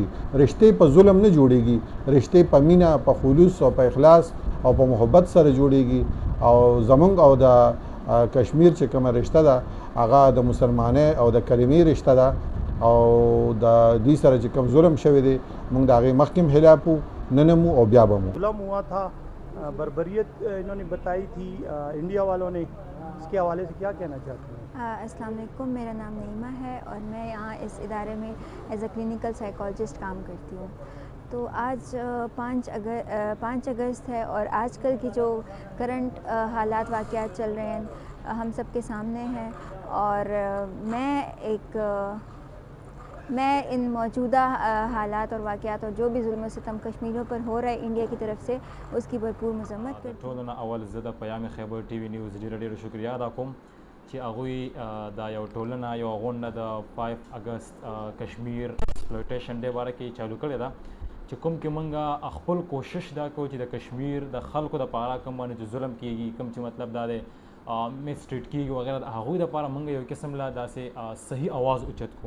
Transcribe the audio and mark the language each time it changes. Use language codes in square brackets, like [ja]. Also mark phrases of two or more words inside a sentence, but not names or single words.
[ps] رشتې په ظلم نه جوړیږي، رشتې په مینه په خلوص او په اخلاص او په محبت سره جوړیږي او زمونږ او د کشمیر چې کومه رشته ده هغه د مسلمانۍ او د کلمې رشته ده او د دې سره چې کوم ظلم شوی دی موږ د هغې مخکې هم خلاف وو نن هم او بیا به مو [ur] ظلم ہوا تھا بربریت انہوں نے بتائی تھی انڈیا والوں نے، اس کے حوالے سے کیا کہنا چاہتے ہیں؟ [ar] السلام علیکم، [ur] میرا نام نعیمہ ہے اور میں یہاں اس ادارے میں [en] as a clinical psychologist [ur] کام کرتی ہوں. تو آج 5 اگست ہے اور آج کل کی جو کرنٹ حالات واقعات چل رہے ہیں ہم سب کے سامنے ہیں اور میں ان موجودہ حالات اور واقعات اور جو بھی ظلم و ستم کشمیریوں پر ہو رہا ہے انڈیا کی طرف سے اس کی بھرپور مذمت کرتی ہوں. [ps] ټولو نه اول زه د پیام خیبر ټي وي نیوز ډېره شکریه ادا کوم چې هغوی دا یو ټولنه یو غونډه د 5 اگست کشمیر ایکسپلویټیشن ډے باره کې چالو کړې ده چې کوم کې موږ خپل کوشش دا کوو چې د کشمیر د خلکو دپاره کوم باندې چې ظلم کیږي کوم چې مطلب دا دی مسټریټ کیږي وغیره د هغوی دپاره موږ یو قسم لا داسې صحیح اواز اوچت کوم.